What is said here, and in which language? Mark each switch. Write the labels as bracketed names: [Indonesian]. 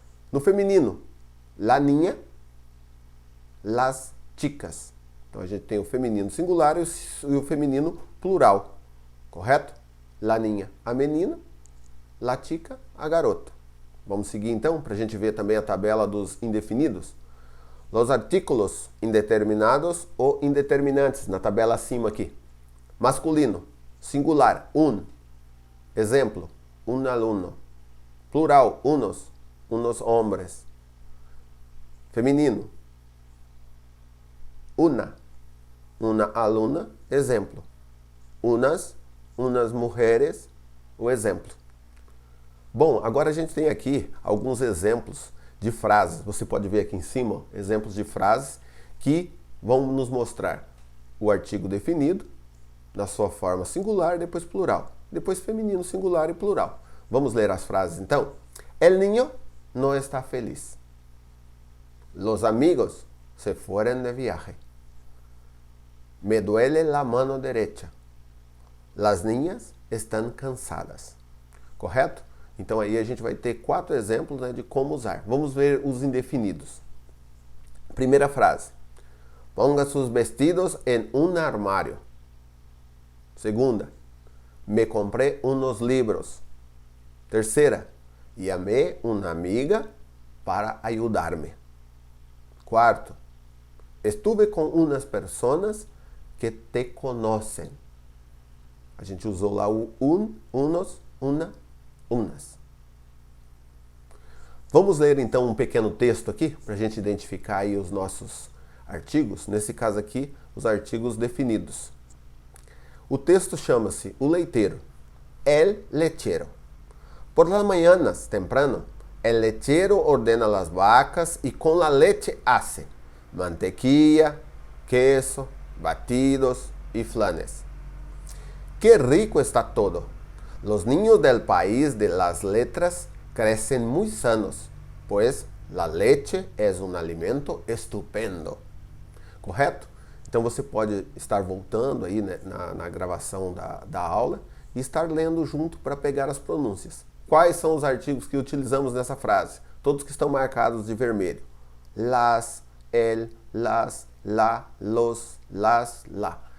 [Spanish] No feminino, la niña, las chicas. [Portuguese] Então a gente tem o feminino singular e o feminino plural, correto? [Spanish] La niña, [Portuguese] a menina, [Spanish] la chica, [Portuguese] a garota. Vamos seguir então para a gente ver também a tabela dos indefinidos. Os artículos indeterminados ou indeterminantes, na tabela acima aqui. Masculino, singular, un. Exemplo, un aluno. [Spanish] Plural, unos, unos hombres. [Portuguese] Feminino, una aluna, exemplo. Unas mulheres, o exemplo. Bom, agora a gente tem aqui alguns exemplos de frases. Você pode ver aqui em cima, ó, exemplos de frases que vão nos mostrar o artigo definido na sua forma singular, depois plural. Depois feminino, singular e plural. Vamos ler as frases então? [Spanish] El niño no está feliz. Los amigos se fueron de viaje. Me duele la mano derecha. Las niñas están cansadas. [Portuguese] Correto? Então aí a gente vai ter 4 exemplos, né, de como usar. Vamos ver os indefinidos. Primeira frase. [Spanish] Ponga sus vestidos en un armario. Segunda. Me compré unos libros. [Portuguese] Terceira. [Spanish] Llamé una amiga para ayudarme. Cuarto. Estuve con unas personas que te conocen. [Portuguese] A gente usou lá o unos, una, unas. Vamos ler então um pequeno texto aqui para a gente identificar aí os nossos artigos. Nesse caso aqui, os artigos definidos. O texto chama-se O Leiteiro. [Spanish] El lechero. Por las mañanas, temprano, el lechero ordena las vacas y con la leche hace mantequilla, queso, batidos y flanes. ¡Qué rico está todo! Los niños del país de las letras crecen muy sanos, pues la leche es un alimento estupendo. [Portuguese] correto? Então você pode estar voltando aí, né, na gravação da aula e estar lendo junto para pegar as pronúncias. Quais são os artigos que utilizamos nessa frase? Todos que estão marcados de vermelho. [Spanish] Las, el, las, la, los, las, la.